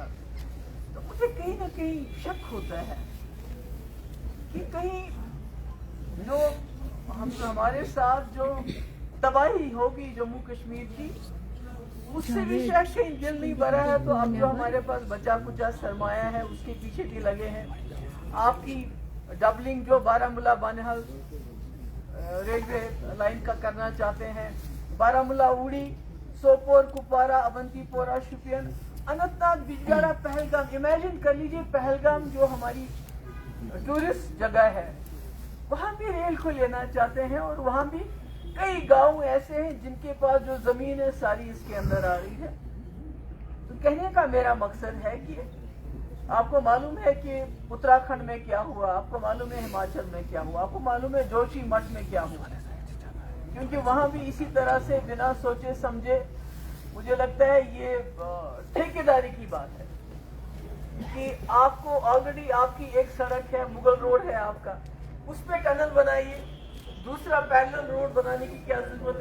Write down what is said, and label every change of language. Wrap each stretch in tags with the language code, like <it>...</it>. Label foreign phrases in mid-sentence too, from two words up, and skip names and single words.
<ur>تو مجھے کہیں نہ کہیں شک ہوتا ہے کہ کہیں جو ہمارے ساتھ جو تباہی ہوگی جموں کشمیر کی، اس سے بھی شاید کہیں دل نہیں بھرا ہے۔ تو اب جو ہمارے پاس بچا کچا سرمایہ ہے اس کے پیچھے بھی لگے ہیں۔ آپ کی ڈبلنگ جو بارہمولہ بانہال ریلوے لائن کا کرنا چاہتے ہیں، بارہمولہ اوڑی، سوپور، کپوارہ، اونتی پورہ، شپین، اننت ناگ، بجبیہارا، پہلگام۔ امیجن کر لیجیے پہلگام جو ہماری ٹورسٹ جگہ ہے، وہاں بھی ریل کو لینا چاہتے ہیں، اور وہاں بھی کئی گاؤں ایسے ہیں جن کے پاس جو زمین ہے ساری اس کے اندر آ رہی ہے۔ تو کہنے کا میرا مقصد ہے کہ آپ کو معلوم ہے کہ اتراکھنڈ میں کیا ہوا، آپ کو معلوم ہے ہماچل میں کیا ہوا، آپ کو معلوم ہے جوشی مٹھ میں کیا ہوا، کیونکہ وہاں بھی اسی طرح سے بنا سوچے سمجھے، مجھے لگتا ہے یہ ٹھیکیداری کی بات ہے کہ آپ کو آلریڈی آپ کی ایک سڑک ہے، مغل روڈ ہے آپ کا، اس پہ ٹنل بنائیے، دوسرا پیرلل روڈ بنانے کی کیا ضرورت ہے؟</ur>